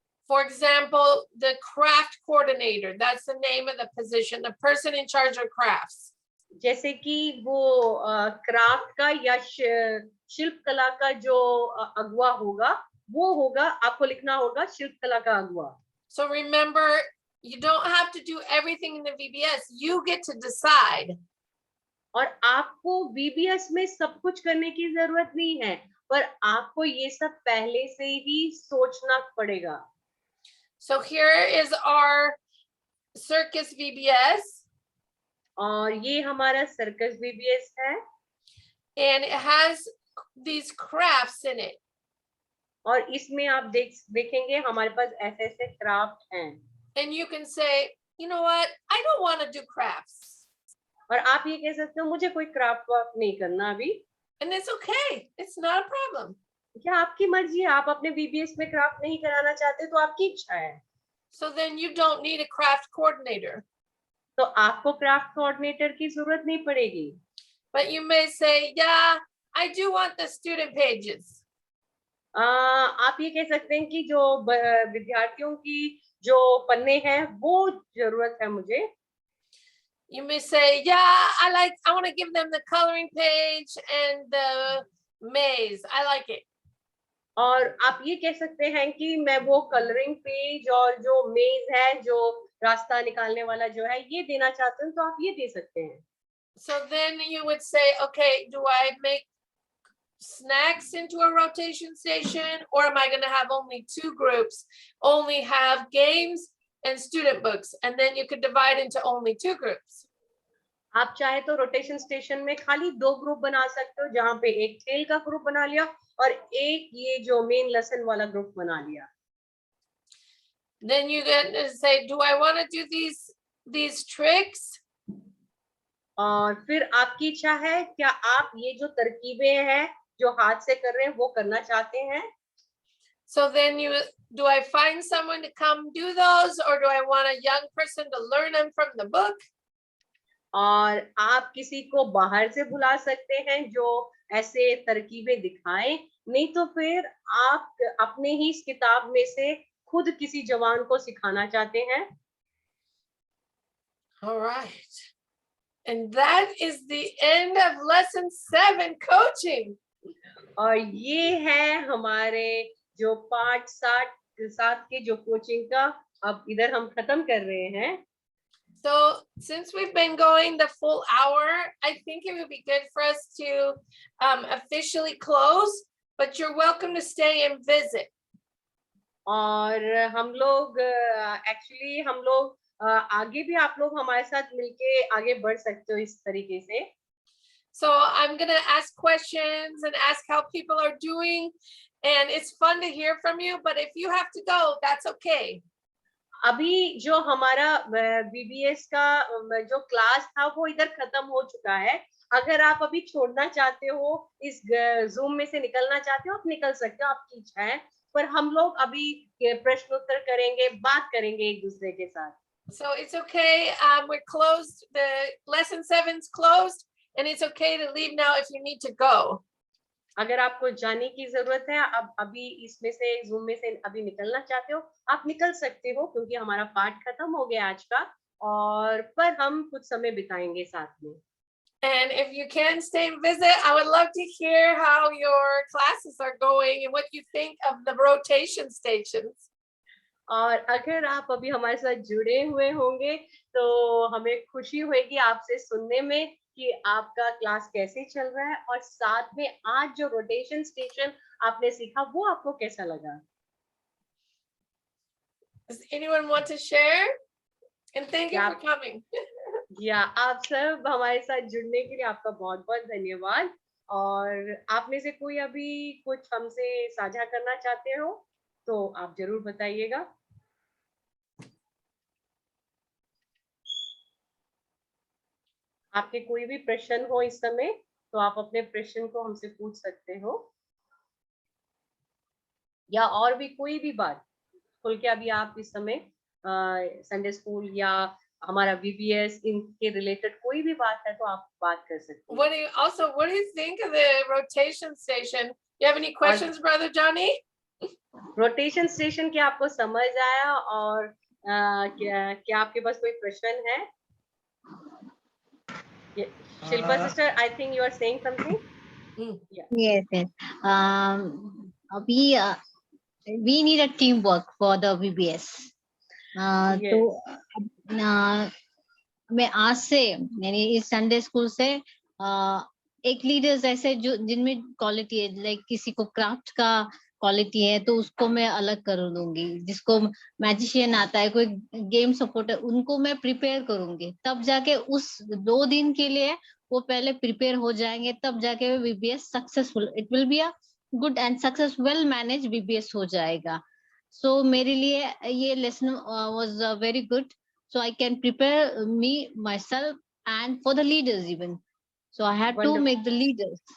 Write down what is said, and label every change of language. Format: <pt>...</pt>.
<en>For example, the craft coordinator, that's the name of the position, the person in charge of crafts.</en> <hi>जैसे कि वो craft का या शिल्प कला का जो अगुवा होगा, वो होगा, आपको लिखना होगा शिल्प कला का अगुवा।</hi> <en>So remember, you don't have to do everything in the VBS. You get to decide.</en> <hi>और आपको VBS में सब कुछ करने की जरूरत नहीं है, पर आपको ये सब पहले से ही सोचना पड़ेगा।</hi> <en>So here is our circus VBS.</en> <hi>और ये हमारा सर्कस VBS है।</hi> <en>And it has these crafts in it.</en> <hi>और इसमें आप देखेंगे हमारे पास ऐसे ऐसे क्राफ्ट हैं।</hi> <en>And you can say, you know what, I don't want to do crafts.</en> <hi>और आप ये कह सकते हो मुझे कोई क्राफ्ट वर्क नहीं करना अभी।</hi> <en>And it's okay. It's not a problem.</en> <hi>क्या आपकी मर्जी है, आप अपने VBS में क्राफ्ट नहीं कराना चाहते तो आपकी इच्छा है।</hi> <en>So then you don't need a craft coordinator.</en> <hi>तो आपको क्राफ्ट कोऑर्डिनेटर की जरूरत नहीं पड़ेगी।</hi> <en>But you may say, yeah, I do want the student pages.</en> <hi>आप ये कह सकते हैं कि जो विद्यार्थियों की जो पन्ने हैं वो जरूरत है मुझे।</hi> <en>You may say, yeah, I want to give them the coloring page and the maze. I like it.</en> <hi>और आप ये कह सकते हैं कि मैं वो कलरिंग पेज और जो मेज है, जो रास्ता निकालने वाला जो है, ये देना चाहते हैं, तो आप ये दे सकते हैं।</hi> <en>So then you would say, okay, do I make snacks into a rotation station, or am I going to have only 2 groups, only have games and student books, and then you could divide into only 2 groups.</en> <hi>आप चाहे तो rotation station में खाली 2 group बना सकते हो, जहाँ पे एक खेल का ग्रुप बना लिया और एक ये जो मेन लेसन वाला ग्रुप बना लिया।</hi> <en>Then you get to say, do I want to do these tricks?</en> <hi>और फिर आपकी इच्छा है, क्या आप ये जो तरकीबें हैं जो हाथ से कर रहे हैं वो करना चाहते हैं?</hi> <en>So then do I find someone to come do those, or do I want a young person to learn them from the book?</en> <hi>और आप किसी को बाहर से बुला सकते हैं जो ऐसे तरकीबें दिखाएं, नहीं तो फिर आप अपने ही इस किताब में से खुद किसी जवान को सिखाना चाहते हैं।</hi> <en>All right. And that is the end of lesson 7 coaching.</en> <hi>और ये है हमारे जो पाठ 7 के जो कोचिंग का अब इधर हम खत्म कर रहे हैं।</hi> <en>So since we've been going the full hour, I think it would be good for us to officially close, but you're welcome to stay and visit.</en> <hi>और हम लोग एक्चुअली हम लोग आगे भी आप लोग हमारे साथ मिलके आगे बढ़ सकते हो इस तरीके से।</hi> <en>So I'm going to ask questions and ask how people are doing, and it's fun to hear from you, but if you have to go, that's okay.</en> <hi>अभी जो हमारा VBS का जो क्लास था वो इधर खत्म हो चुका है। अगर आप अभी छोड़ना चाहते हो, इस जूम में से निकलना चाहते हो, आप निकल सकते हो, आपकी इच्छा है। पर हम लोग अभी प्रश्न उत्तर करेंगे, बात करेंगे एक दूसरे के साथ।</hi> <en>So it's okay. We're closed. The lesson 7's closed, and it's okay to leave now if you need to go.</en> <hi>अगर आपको जाने की जरूरत है, अब अभी इसमें से जूम में से अभी निकलना चाहते हो, आप निकल सकते हो, क्योंकि हमारा पाठ खत्म हो गया आज का, और पर हम कुछ समय बिताएंगे साथ में।</hi> <en>And if you can stay and visit, I would love to hear how your classes are going and what you think of the rotation stations.</en> <hi>और अगर आप अभी हमारे साथ जुड़े हुए होंगे तो हमें खुशी होगी आपसे सुनने में कि आपका क्लास कैसे चल रहा है, और साथ में आज जो रोटेशन स्टेशन आपने सीखा वो आपको कैसा लगा।</hi> <en>Does anyone want to share? And thank you for coming.</en> <hi>या आप सब हमारे साथ जुड़ने के लिए आपका बहुत बहुत धन्यवाद। और आप में से कोई अभी कुछ हमसे साझा करना चाहते हो तो आप जरूर बताइएगा। आपके कोई भी प्रश्न हो इस समय तो आप अपने प्रश्न को हमसे पूछ सकते हो, या और भी कोई भी बात खुल के अभी आप इस समय संडे स्कूल या हमारा VBS इनके रिलेटेड कोई भी बात है तो आप बात कर सकते हैं।</hi> <en>What do you think of the rotation station? You have any</en> <hi>और</hi> <en>questions, Brother Johnny?</en> <hi>Rotation station क्या आपको समझ आया, और क्या आपके पास कोई प्रश्न है?</hi> <en>Shilpa sister, I think you are saying something. Yes, yes. Um, we need a teamwork for the VBS.</en> <hi>तो मैं आज से यानी इस संडे स्कूल से एक लीडर्स ऐसे जो जिनमें क्वालिटी है, लाइक किसी को क्राफ्ट का क्वालिटी है तो उसको मैं अलग कर दूंगी, जिसको मैजिशियन आता है, कोई गेम सपोर्ट है, उनको मैं प्रिपेयर करूंगी, तब जाके उस 2 दिन के लिए वो पहले प्रिपेयर हो जाएंगे, तब जाके VBS successful,</hi> <en>it will be a good and success well manage</en> <hi>VBS हो जाएगा।</hi> <en>so</en> <hi>मेरे लिए ये</hi> <en>Lesson was very good, so I can prepare me myself and for the leaders even. So I had to make the leaders.</en>